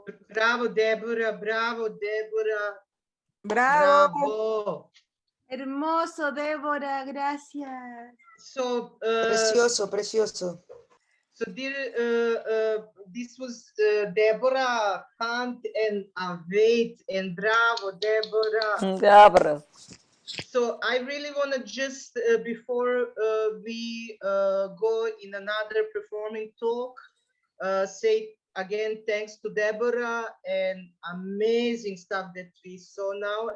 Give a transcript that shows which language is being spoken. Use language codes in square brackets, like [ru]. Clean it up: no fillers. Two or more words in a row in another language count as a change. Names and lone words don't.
[en] Bravo, Deborah. Bravo, Deborah. Bravo. Bravo. [es] Hermoso, Débora, gracias. [en] So, [es] Precioso, precioso. [en] so this was Deborah Hunt and Wait, and bravo, Deborah. Deborah. So I really want to just, before we go in another performing talk, say again, thanks to Deborah and amazing stuff that we saw now.